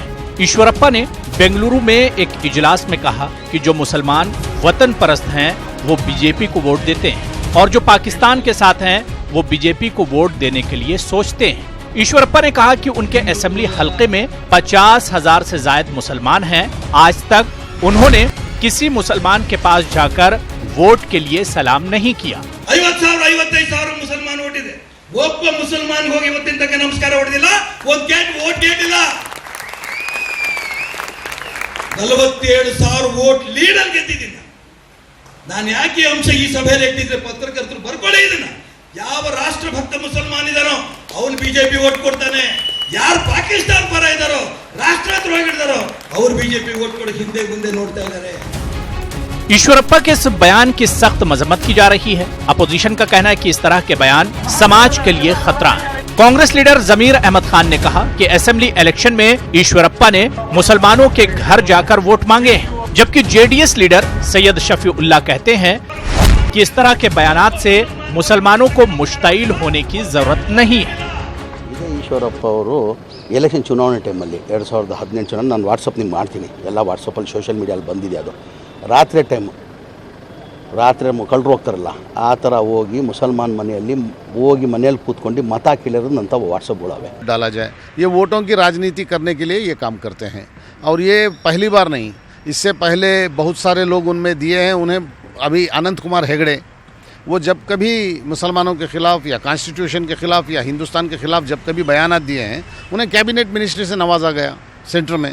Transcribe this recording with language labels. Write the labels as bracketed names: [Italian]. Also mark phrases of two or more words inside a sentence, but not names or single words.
[Urdu] ایشورپا نے بنگلورو میں ایک اجلاس میں کہا کہ جو مسلمان وطن پرست ہیں وہ بی جے پی کو ووٹ دیتے ہیں اور جو پاکستان کے ساتھ ہیں وہ بی جے پی کو ووٹ دینے کے لیے سوچتے ہیں. ایشورپا نے کہا کہ ان کے اسمبلی حلقے میں 50,000 سے زیادہ مسلمان ہیں. آج تک انہوں نے کسی مسلمان کے پاس جا کر ووٹ کے لیے سلام نہیں کیا. [Kannada] 50,000-55,000 ಮುಸಲ್ಮಾನ್ ವೋಟ್ ಇದೆ. ಒಬ್ಬ ಮುಸಲ್ಮಾನ್ ಹೋಗಿ ಇವತ್ತಿನ ತನಕ ನಮಸ್ಕಾರ ಹೊಡೆದಿಲ್ಲ, ಒಂದು ವೋಟ್ ಕೇಳಿಲ್ಲ. 47,000 [English] vote leader [Kannada] ಗೆದ್ದಿದ್ದೀನಿ. ನಾನು ಯಾಕೆ ಅಂಶ ಈ ಸಭೆಯಲ್ಲಿ ಎತ್ತಿದ್ರೆ ಪತ್ರಕರ್ತರು ಬರ್ಕೊಳ್ಳಿ ಇದನ್ನ. ಯಾವ ರಾಷ್ಟ್ರಭಕ್ತ ಮುಸಲ್ಮಾನ್ ಇದಾರೋ ಅವನು ಬಿಜೆಪಿ ವೋಟ್ ಕೊಡ್ತಾನೆ. ಯಾರು ಪಾಕಿಸ್ತಾನ ಪರ ಇದಾರೋ ರಾಷ್ಟ್ರದ್ರೋಹಿಗಳಿದಾರೋ ಅವರು ಬಿಜೆಪಿ ವೋಟ್ ಕೊಡಕ್ಕೆ ಹಿಂದೆ ಮುಂದೆ ನೋಡ್ತಾ ಇದ್ದಾರೆ। [Urdu] ایشورپا کے اس بیان کی سخت مذمت کی جا رہی ہے. اپوزیشن کا کہنا ہے کہ اس طرح کے بیان سماج کے لیے خطرہ ہے. کانگریس لیڈر ضمیر احمد خان نے کہا کہ [English] assembly election [Urdu] میں ایشورپا نے مسلمانوں کے گھر جا کر ووٹ مانگے ہیں، جبکہ جے ڈی ایس لیڈر سید شفیع اللہ کہتے ہیں کہ اس طرح کے بیانات سے مسلمانوں کو مشتعل ہونے کی ضرورت نہیں ہے. [Kannada] ಈಶ್ವರಪ್ಪ ಅವರು ಎಲೆಕ್ಷನ್ ಚುನಾವಣೆ ಟೈಮಲ್ಲಿ 2018 ಚುನಾವಣೆ ನಾನು ವಾಟ್ಸಪ್ ನಿಮ್ಗೆ ಮಾಡ್ತೀನಿ, ಎಲ್ಲ ವಾಟ್ಸಪ್ಪಲ್ಲಿ [English] social media [Kannada] ಬಂದಿದೆ. ಅದು ರಾತ್ರಿ ಟೈಮು, ರಾತ್ರಿ ಕಳ್ಳರು ಹೋಗ್ತಾರಲ್ಲ ಆ ಥರ ಹೋಗಿ ಮುಸಲ್ಮಾನ್ ಮನೆಯಲ್ಲಿ ಹೋಗಿ ಮನೆಯಲ್ಲಿ ಕೂತ್ಕೊಂಡು ಮತ ಕೇಳಿರೋದಂಥ ವಾಟ್ಸಪ್ಗಳವೆ [Urdu] ڈالا جائے. یہ ووٹوں کی راج نیتی کرنے کے لیے یہ کام کرتے ہیں اور یہ پہلی بار نہیں، اس سے پہلے بہت سارے لوگ ان میں دیے ہیں. انہیں ابھی اننت کمار ہیگڑے وہ جب کبھی مسلمانوں کے خلاف یا کانسٹی ٹیوشن کے خلاف یا ہندوستان کے خلاف جب کبھی بیانات دیے ہیں، انہیں [English] cabinet ministry [Urdu] سے نوازا گیا سینٹر میں.